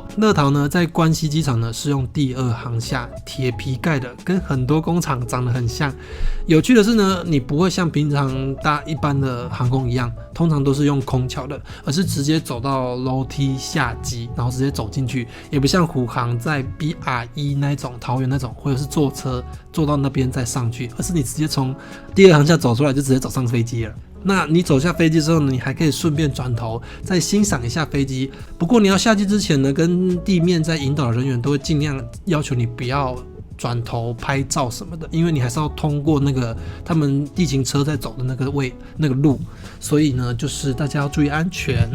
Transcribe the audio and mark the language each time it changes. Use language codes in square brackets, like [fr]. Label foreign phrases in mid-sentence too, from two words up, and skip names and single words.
[zh] 樂淘呢，在關西機場呢是用第二航廈，鐵皮蓋的，跟很多工廠長得很像。有趣的是呢，你不會像平常搭一般的航空一樣，通常都是用空橋的，而是直接走到樓梯下機，然後直接走進去，也不像虎航在 BRE 那種桃園那種，或者是坐車坐到那邊再上去，而是你直接從第二航廈走出來就直接走上飛機了。那你走下飛機之後呢，你還可以順便轉頭再欣賞一下飛機。不過你要下機之前呢，跟地面在引導的人員都會盡量要求你不要轉頭拍照什麼的，因為你還是要通過那個他們地勤車在走的那個路，所以呢，就是大家要注意安全。